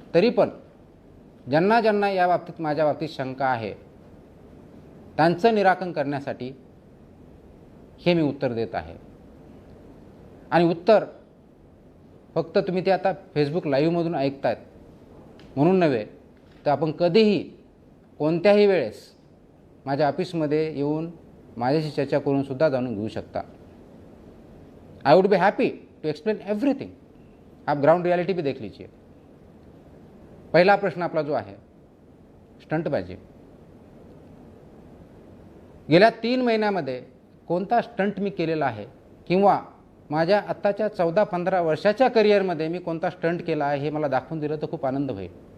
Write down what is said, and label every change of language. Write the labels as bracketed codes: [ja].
[mr] तरी पण ज्यांना ज्यांना या बाबतीत माझ्या बाबतीत शंका आहे त्यांचं निराकरण करण्यासाठी हे मी उत्तर देत आहे. आणि उत्तर फक्त तुम्ही ते आता फेसबुक लाईव्हमधून ऐकतायत म्हणून नव्हे, तर आपण कधीही कोणत्याही वेळेस माझ्या ऑफिसमध्ये येऊन माझ्याशी चर्चा करून सुद्धा जाणून घेऊ शकता. [en] I would be happy to explain everything. [hi] आप ग्राउंड रियलिटी भी देख लीजिए. [mr] पहिला प्रश्न आपला जो आहे स्टंटबाजी. गेल्या 3 महिन्यामध्ये कोणता स्टंट मी केलेला आहे किंवा माझ्या आत्ताच्या 14-15 वर्षाच्या करिअरमध्ये मी कोणता स्टंट केला आहे हे मला दाखवून दिलं तर खूप आनंद होईल.